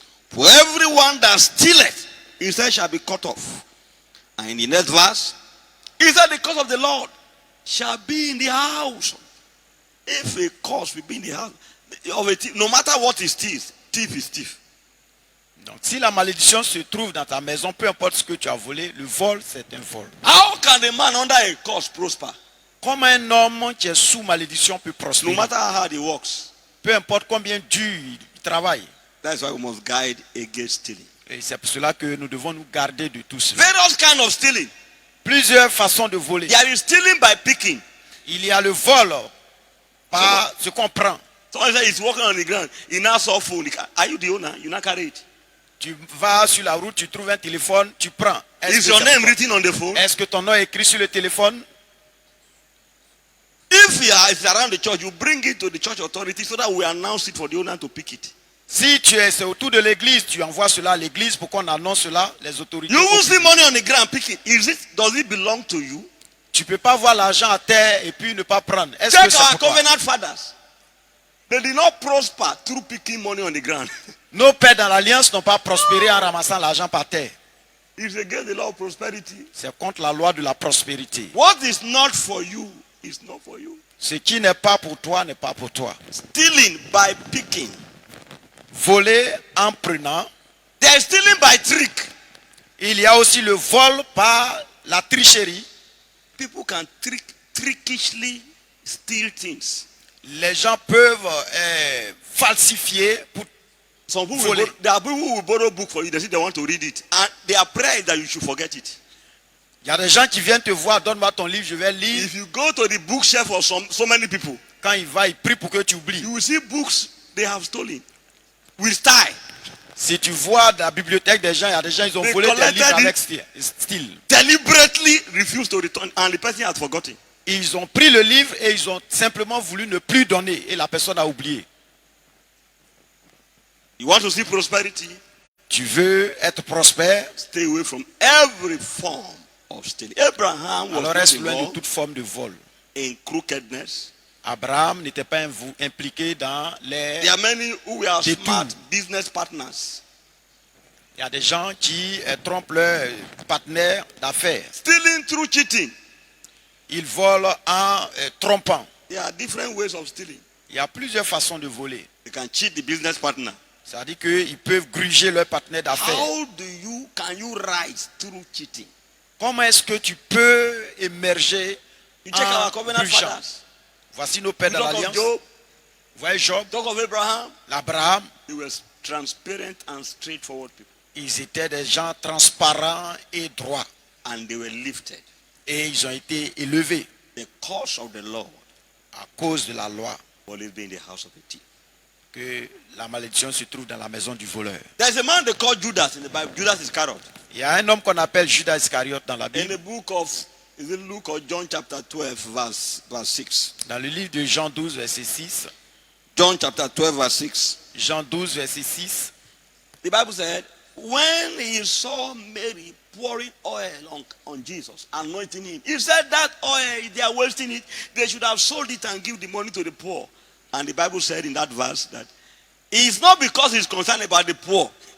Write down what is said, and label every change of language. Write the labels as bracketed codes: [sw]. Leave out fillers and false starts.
[en] For everyone that stealeth, he said, shall be cut off. And in the next verse, he said, the curse of the Lord shall be in the house. If a curse will be in the house of a thief, no matter what is thief, thief is thief. [fr] Donc si la malédiction se trouve dans ta maison, peu importe ce que tu as volé, le vol c'est un vol. [en] How can a man under a curse prosper? [fr] Comme un homme qui est sous malédiction peut prospérer. [en] No matter how hard he works. [fr] Peu importe combien dur il travaille. [en] That's why we must guide against stealing. [fr] Et c'est pour cela que nous devons nous garder de tout cela. [en] Various kinds of stealing. [fr] Plusieurs façons de voler. [en] There is stealing by picking. [fr] Il y a le vol par ce qu'on prend. [en] Someone says he's walking on the ground. He now saw phone. Are you the owner? You not carry it. [fr] Tu vas sur la route, tu trouves un téléphone, tu prends. [en] Is your name written on the phone? [fr] Est-ce que ton nom est écrit sur le téléphone? [en] If it's around the church, you bring it to the church authority so that we announce it for the owner to pick it. [fr] Si c'est autour de l'église, tu envoies cela à l'église pour qu'on annonce cela, les autorités. [en] You will see money on the ground, pick it. Does it belong to you? [fr] Tu peux pas voir l'argent à terre et puis ne pas prendre. Est-ce [en] Check [fr] que c'est [en] our [fr] pour toi? [en] covenant fathers. They did not prosper through picking money on the ground. [fr] Nos pères dans l'alliance n'ont pas prospéré en ramassant l'argent par terre. [en] It's against the law of prosperity. [fr] C'est contre la loi de la prospérité. [en] What is not for you is not for you. [fr] Ce qui n'est pas pour toi n'est pas pour toi. [en] Stealing by picking. [fr] Voler en prenant. [en] There is stealing by trick. [fr] Il y a aussi le vol par la tricherie. [en] People can trickishly steal things. [fr] Les gens peuvent falsifier pour voler. [en] There are people who will borrow book for you. They say they want to read it, and their prayer is that you should forget it. [fr] Il y a des gens qui viennent te voir, donne-moi ton livre, je vais lire. [en] If you go to the bookshelf of so many people, [fr] quand il va, il prie pour que tu oublies. [en] You will see books they have stolen with style. [fr] Si tu vois dans la bibliothèque des gens, il y a des gens ils ont volé des livres avec style. [en] Deliberately refused to return, and the person has forgotten. [fr] Ils ont pris le livre et ils ont simplement voulu ne plus donner et la personne a oublié. [en] You want to see prosperity? [fr] Tu veux être prospère? [en] Stay away from every form of stealing. Abraham was [fr] alors reste loin de toute forme de vol. [en] In crookedness. [fr] Abraham n'était pas impliqué dans les [en] There are many who were [fr] détours. [en] smart business partners. [fr] Il y a des gens qui trompent leurs partenaires d'affaires. [en] Stealing through cheating. [fr] Ils volent en trompant. [en] There are different ways of stealing. [fr] Il y a plusieurs façons de voler. [en] They can cheat the business partner. [fr] C'est-à-dire qu'ils peuvent gruger leur partenaire d'affaires. [en] How can you rise through cheating? [fr] Comment est-ce que tu peux émerger en grugeant? Voici nos pères de l'alliance. Voyez Job. [en] Talk of Abraham. [fr] L'Abraham. [en] They were transparent and straightforward people. [fr] Ils étaient des gens transparents et droits. [en] And they were lifted. [fr] Et ils ont été élevés. [en] The curse of the Lord. [fr] À cause de la loi. [en] Always be in the house of a thief. [fr] Que la malédiction se trouve dans la maison du voleur. [en] There's a man they call Judas in the Bible. Judas Iscariot. [fr] Il y a un homme qu'on appelle Judas Iscariot dans la Bible. [en] In the book of is it Luke or John chapter 12 verse 6. [fr] Dans le livre de Jean 12 verset 6. [en] John chapter 12 verse 6. [fr] Jean 12 verset 6. [en] The Bible said, when he saw Mary pouring oil on Jesus, anointing him, he said that oil, they are wasting it. They should have sold it and give the money to the poor. And the Bible said in that verse that it's not because he's concerned about the poor.